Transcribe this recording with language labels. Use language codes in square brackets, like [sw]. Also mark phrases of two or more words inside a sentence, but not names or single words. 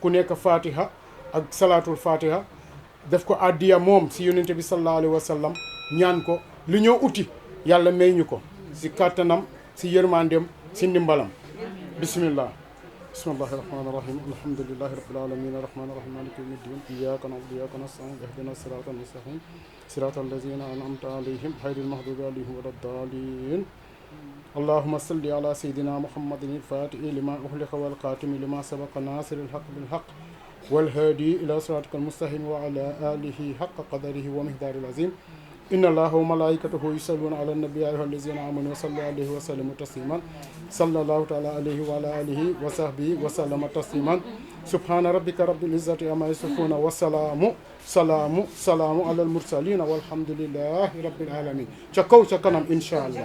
[wo] ku nekk fatiha ak [ar] صلاة الفاتحة [wo] def ko addiya moom si yonente bi [ar] صلى الله عليه وسلم [wo] ñaan ko li ñoo uti yàlla may ñu ko si kàttanam si yërmandeem si [ar] ndimbalam بسم الله بسم الله الرحمن الرحيم الحمد لله رب العالمين الرحمن الرحيم مالك يوم الدين إياك نعبد وإياك نستعين اهدنا الصراط المستقيم صراط الذين أنعمت عليهم غير المغضوب عليهم ولا الضالين اللهم صل على سيدنا محمد الفاتح لما أغلق والقاتم لما سبق ناصر الحق بالحق والهادي إلى صراطك المستقيم وعلى آله حق قدره ومقداره العظيم إن الله وملائكته يصلون على النبي أيها الذين آمنوا صلوا عليه وسلموا تسليما صلى الله تعالى عليه وعلى آله وصحبه وسلم تسليما سبحان ربك رب العزة عما يصفون سلام على المرسلين والحمد لله رب العالمين شكو شكرا إن شاء الله